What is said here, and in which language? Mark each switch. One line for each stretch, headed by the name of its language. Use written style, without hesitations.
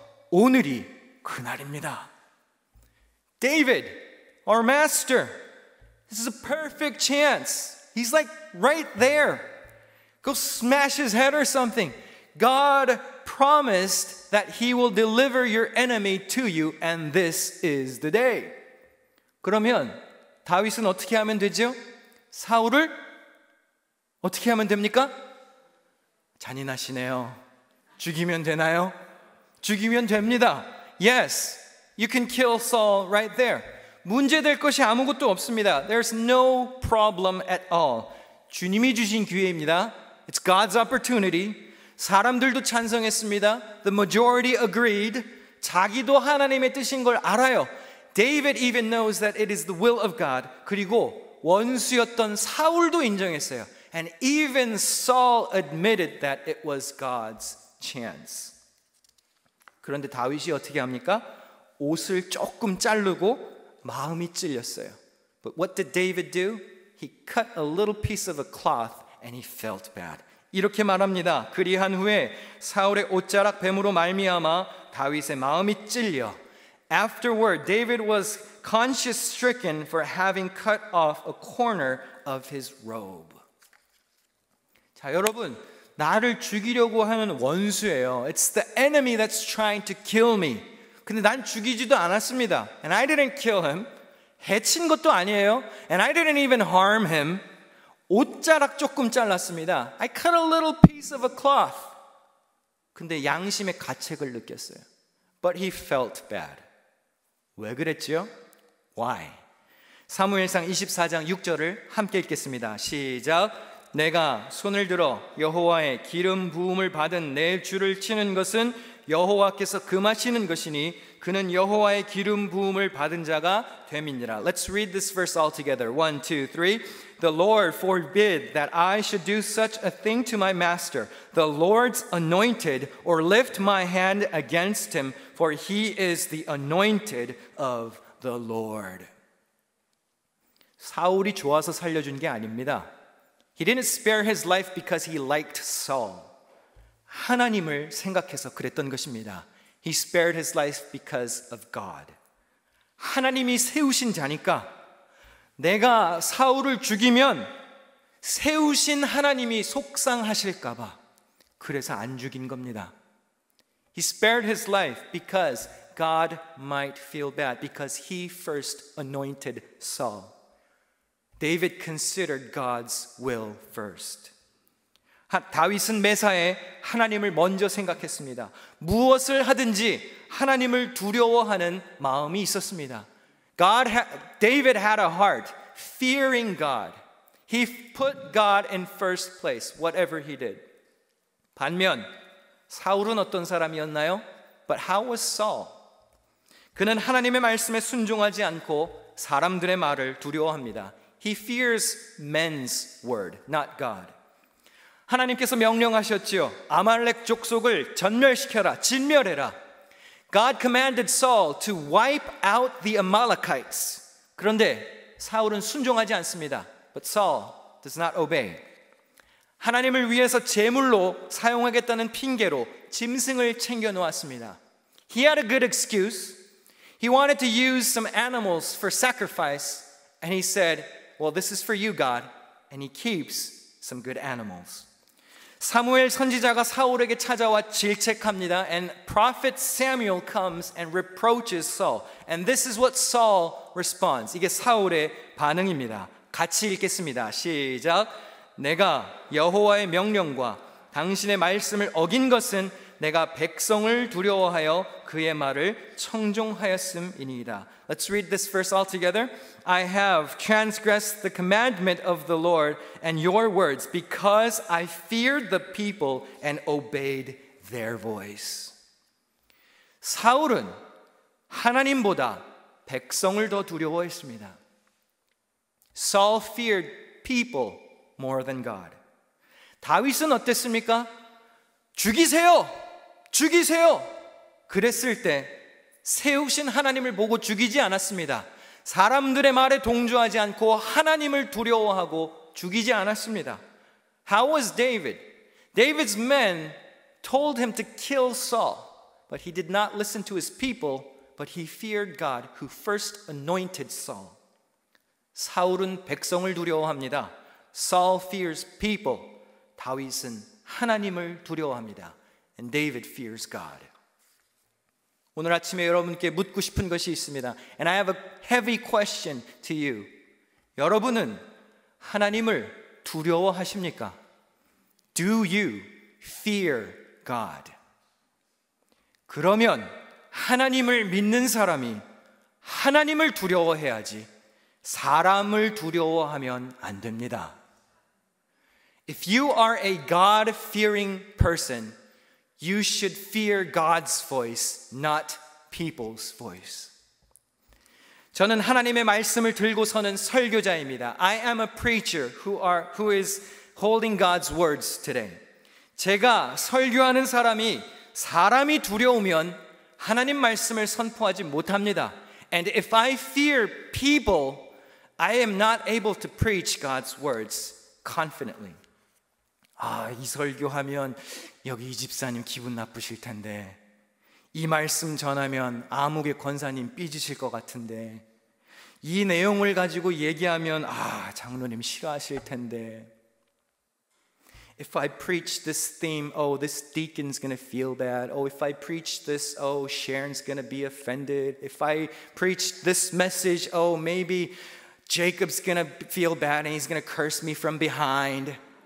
Korean: 오늘이 그날입니다.
English: David, our master, this is a perfect chance. He's like right there. Go smash his head or something. God promised that he will deliver your enemy to you, and this is the day.
Korean: 그러면 다윗은 어떻게 하면 되죠? 사울을 어떻게 하면 됩니까? 잔인하시네요. 죽이면 되나요? 죽이면 됩니다.
English: Yes, you can kill Saul right there.
Korean: 문제될 것이 아무것도 없습니다.
English: There's no problem at all.
Korean: 주님이 주신 기회입니다.
English: It's God's opportunity.
Korean: 사람들도 찬성했습니다.
English: The majority agreed.
Korean: 자기도 하나님의 뜻인 걸 알아요.
English: David even knows that it is the will of God.
Korean: 그리고 원수였던 사울도 인정했어요.
English: And even Saul admitted that it was God's chance.
Korean: 그런데 다윗이 어떻게 합니까? 옷을 조금 자르고 마음이 찔렸어요.
English: But what did David do? He cut a little piece of a cloth and he felt bad.
Korean: 이렇게 말합니다. 그리한 후에 사울의 옷자락 뱀으로 말미암아 다윗의 마음이 찔려.
English: Afterward, David was conscience stricken for having cut off a corner of his robe.
Korean: 자, 여러분, 나를 죽이려고 하는 원수예요.
English: It's the enemy that's trying to kill me.
Korean: 근데 난 죽이지도 않았습니다.
English: And I didn't kill him.
Korean: 해친 것도 아니에요.
English: And I didn't even harm him.
Korean: 옷자락 조금 잘랐습니다.
English: I cut a little piece of a cloth.
Korean: 근데 양심의 가책을 느꼈어요.
English: But he felt bad.
Korean: 왜 그랬지요?
English: Why?
Korean: 사무엘상 24장 6절을 함께 읽겠습니다. 시작. 내가 손을 들어 여호와의 기름 부음을 받은 내 주를 치는 것은 여호와께서 금하시는 것이니 그는 여호와의 기름 부음을 받은 자가 됨이니라.
English: Let's read this verse all together. 1, 2, 3. The Lord forbid that I should do such a thing to my master, the Lord's anointed, or lift my hand against him, for he is the anointed of the Lord.
Korean: 사울이 좋아서 살려준 게 아닙니다.
English: He didn't spare his life because he liked Saul.
Korean: 하나님을 생각해서 그랬던 것입니다.
English: He spared his life because of God. 하나님이 세우신 자니까 내가 사울을 죽이면 세우신 하나님이 속상하실까 봐 그래서 안 죽인 겁니다. He spared his life because God might feel bad because he first anointed Saul. David considered God's will first.
Korean: 다윗은 매사에 하나님을 먼저 생각했습니다. 무엇을 하든지 하나님을 두려워하는 마음이 있었습니다.
English: David had a heart fearing God. He put God in first place, whatever he did.
Korean: 반면 사울은 어떤 사람이었나요?
English: But how was Saul?
Korean: 그는 하나님의 말씀에 순종하지 않고 사람들의 말을 두려워합니다.
English: He fears men's word, not God.
Korean: 하나님께서 명령하셨지요. 아말렉 족속을 전멸시켜라, 진멸해라.
English: God commanded Saul to wipe out the Amalekites.
Korean: 그런데 사울은 순종하지 않습니다.
English: But Saul does not obey.
Korean: 하나님을 위해서 제물로 사용하겠다는 핑계로 짐승을 챙겨 놓았습니다.
English: He had a good excuse. He wanted to use some animals for sacrifice. And he said, well, this is for you, God. And he keeps some good animals.
Korean: 사무엘 선지자가 사울에게 찾아와 질책합니다.
English: And prophet Samuel comes and reproaches Saul. And this is what Saul responds.
Korean: 이게 사울의 반응입니다. 같이 읽겠습니다. 시작. 내가 여호와의 명령과 당신의 말씀을 어긴 것은 내가 백성을 두려워하여 그의 말을 청종하였음이니이다.
English: Let's read this verse all together. I have transgressed the commandment of the Lord and your words because I feared the people and obeyed their voice.
Korean: 사울은 하나님보다 백성을 더 두려워했습니다.
English: Saul feared people more than God.
Korean: 다윗은 어땠습니까? 죽이세요! 죽이세요! 그랬을 때 세우신 하나님을 보고 죽이지 않았습니다. 사람들의 말에 동조하지 않고 하나님을 두려워하고 죽이지 않았습니다.
English: How was David? David's men told him to kill Saul, but he did not listen to his people, but he feared God who first anointed Saul.
Korean: 사울은 백성을 두려워합니다.
English: Saul fears people.
Korean: 다윗은 하나님을 두려워합니다.
English: And David fears God.
Korean: 오늘 아침에 여러분께 묻고 싶은 것이 있습니다.
English: And I have a heavy question to you.
Korean: 여러분은 하나님을 두려워하십니까?
English: Do you fear God?
Korean: 그러면 하나님을 믿는 사람이 하나님을 두려워해야지 사람을 두려워하면 안 됩니다.
English: If you are a God-fearing person, you should fear God's voice, not people's voice.
Korean: 저는 하나님의 말씀을 들고 서는 설교자입니다.
English: I am a preacher who is holding God's words today.
Korean: 제가 설교하는 사람이 두려우면 하나님 말씀을 선포하지 못합니다.
English: And if I fear people, I am not able to preach God's words confidently.
Korean: 이 설교하면 여기 이 집사님 기분 나쁘실 텐데, 이 말씀 전하면 아무개 권사님 삐지실 것 같은데, 이 내용을 가지고 얘기하면 장로님 싫어하실 텐데,
English: if I preach this theme, this deacon's gonna feel bad. If I preach this, Sharon's gonna be offended. If I preach this message, maybe Jacob's gonna feel bad and he's gonna curse me from behind.